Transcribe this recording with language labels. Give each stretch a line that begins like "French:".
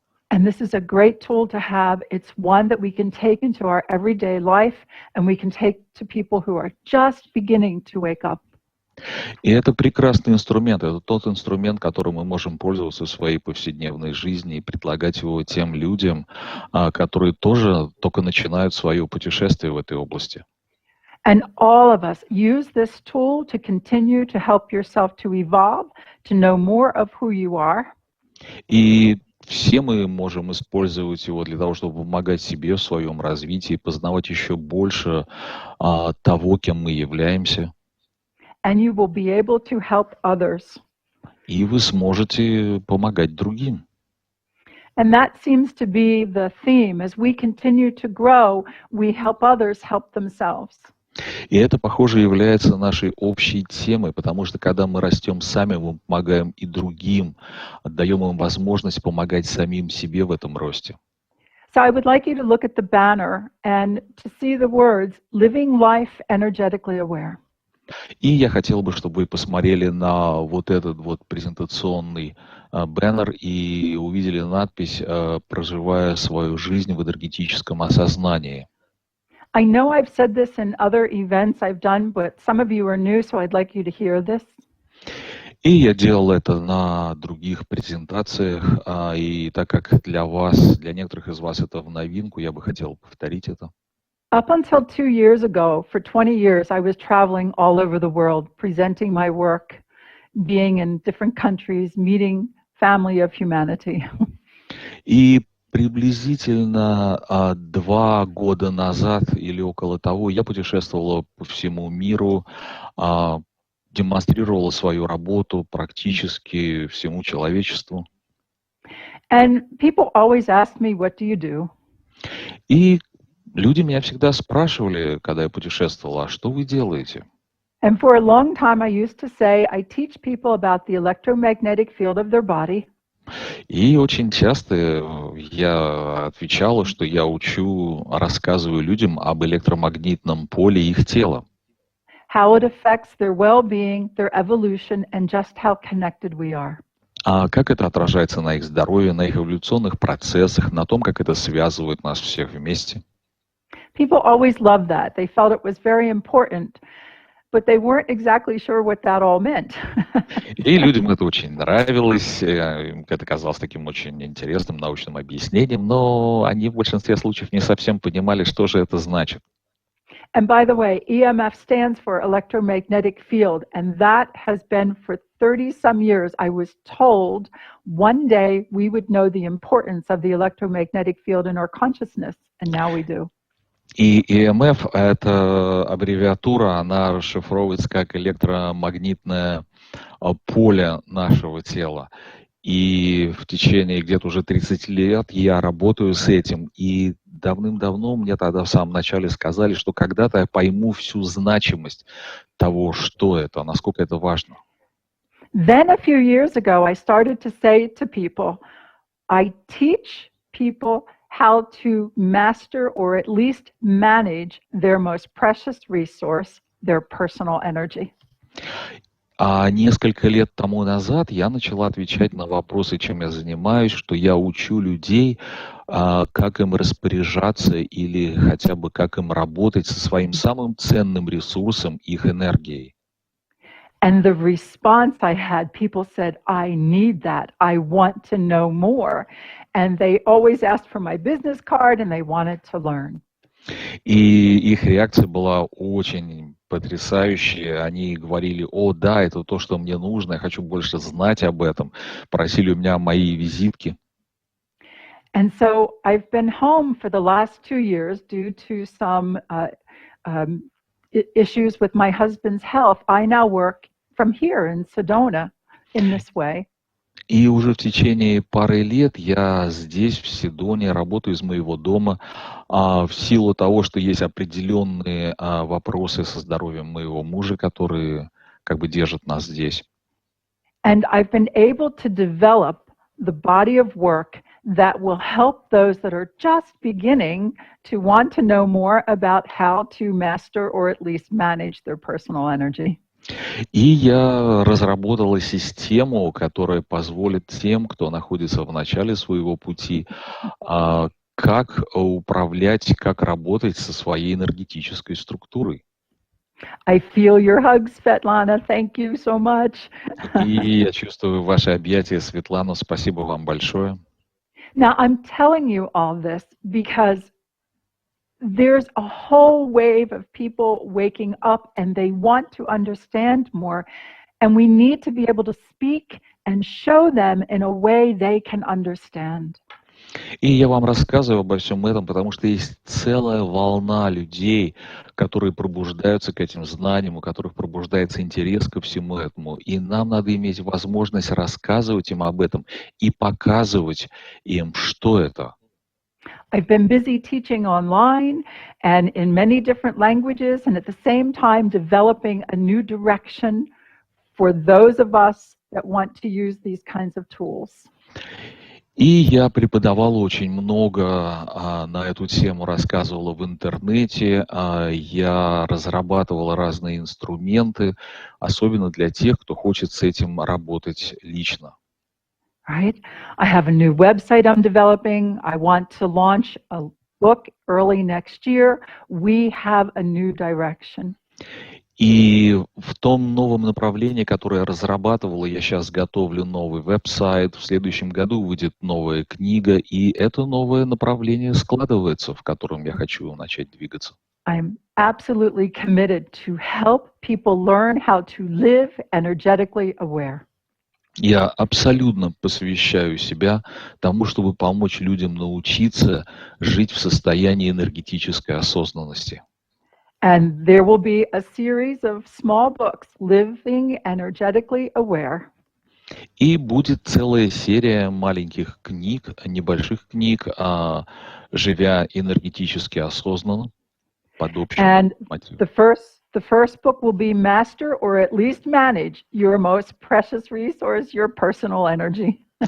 English: And this is a great tool to have. It's one that we can take into our everyday life, and we can take to people who are just beginning to wake up.
Russian: И это прекрасный инструмент. Это тот инструмент, которым мы можем пользоваться в своей повседневной жизни и предлагать его тем людям, которые тоже только начинают свое путешествие в этой области.
English: And all of us use this tool to continue to help yourself to evolve, to know more of who you are.
Russian: И все мы можем использовать его для того, чтобы помогать себе в своем развитии, познавать еще больше того, кем мы являемся.
English: And you will be able to help others.
Russian: И вы сможете помогать другим.
English: And that seems to be the theme. As we continue to grow, we help others help themselves.
Russian: И это, похоже, является нашей общей темой, потому что когда мы растем сами, мы помогаем и другим, отдаем им возможность помогать самим себе в этом росте.
English: So I would like you to look at the banner and to see the words, living life energetically aware.
Russian: И я хотел бы, чтобы вы посмотрели на вот этот вот презентационный баннер и увидели надпись «Проживая свою жизнь в энергетическом осознании».
English: I know I've said this in other events I've done, but some of you are new, so I'd like you to hear this.
Russian: И я делал это на других презентациях, и так как для вас, для некоторых из вас это в новинку, я бы хотел повторить это.
English: Up until 2 years ago, for 20 years, I was traveling all over the world, presenting my work being in different countries, meeting family of humanity.
Russian: И приблизительно 2 года назад или около того я путешествовала по всему миру, демонстрировала свою работу практически всему человечеству.
English: And people always ask me, what do you do?
Russian: И люди меня всегда спрашивали, когда я путешествовал, а что вы делаете?
English: And for a long time, I used to say, I teach people about the electromagnetic field of their body.
Russian: И очень часто я отвечала, что я рассказываю людям об электромагнитном поле их тела.
English: How it affects their well-being, their evolution, and just how connected we are.
Russian: А как это отражается на их здоровье, на их эволюционных процессах, на том, как это связывает нас всех вместе.
English: People always loved that. They felt it was very important, but they weren't exactly sure what that all meant.
Russian: И людям это очень нравилось, это казалось таким очень интересным научным объяснением, но они в большинстве случаев не совсем понимали, что же это значит.
English: And by the way, EMF stands for electromagnetic field, and that has been for 30-some years. I was told one day we would know the importance of the electromagnetic field in our consciousness, and now we do.
Russian: И EMF — это аббревиатура, она расшифровывается как электромагнитное поле нашего тела. И в течение где-то уже 30 лет я работаю с этим. И давным-давно мне тогда в самом начале сказали, что когда-то я пойму всю значимость того, что это, насколько это важно.
English: Then a few years ago, I started to say to people, I teach people how to master or at least manage their most precious resource, their personal energy.
Russian: А несколько лет тому назад я начала отвечать на вопросы, чем я занимаюсь, что я учу людей, как им распоряжаться или хотя бы как им работать со своим самым ценным ресурсом, их энергией.
English: And the response I had, people said, I need that. I want to know more. And they always asked for my business card and they wanted to learn.
Russian: И их реакция была очень потрясающая. Они говорили: о, да, это то, что мне нужно, я хочу больше знать об этом. Просили у меня мои визитки.
English: And so I've been home for the last 2 years due to some issues with my husband's health. I now work from here in Sedona in this way.
Russian: И уже в течение пары лет я здесь, в Седоне, работаю из моего дома в силу того, что есть определенные вопросы со здоровьем моего мужа, которые как бы держат нас здесь.
English: And I've been able to develop the body of work that will help those that are just beginning to want to know more about how to master or at least manage their personal energy.
Russian: И я разработала систему, которая позволит тем, кто находится в начале своего пути, как управлять, как работать со своей энергетической структурой.
English: I feel your hugs, Svetlana. Thank you so much.
Russian: И я чувствую ваши объятия, Светлана. Спасибо вам большое.
English: Now, I'm telling you all this because there's a whole wave of people waking up and they want to understand more. And we need to be able to speak and show them in a way they can understand.
Russian: И я вам рассказываю обо всем этом, потому что есть целая волна людей, которые пробуждаются к этим знаниям, у которых пробуждается интерес ко всему этому. И нам надо иметь возможность рассказывать им об этом и показывать им, что это.
English: I've been busy teaching online and in many different languages, and at the same time developing a new direction for those of us that want to use these kinds of tools.
Russian: И я преподавал очень много на эту тему, рассказывала в интернете, я разрабатывал разные инструменты, особенно для тех, кто хочет с этим работать лично.
English: Right? I have a new website I'm developing. I want to launch a book early next year. We have a new direction.
Russian: И в том новом направлении, которое я разрабатывал, я сейчас готовлю новый веб-сайт. В следующем году выйдет новая книга, и это новое направление складывается, в котором я хочу начать двигаться.
English: I'm absolutely committed to help people learn how to live energetically aware.
Russian: Я абсолютно посвящаю себя тому, чтобы помочь людям научиться жить в состоянии энергетической осознанности.
English: And there will be a series of small books, Living Energetically Aware.
Russian: И будет целая серия маленьких книг, небольших книг, живя энергетически осознанно, под общим
English: And
Russian: мотивом.
English: the first book will be Master or at least Manage Your Most Precious Resource, Your Personal Energy.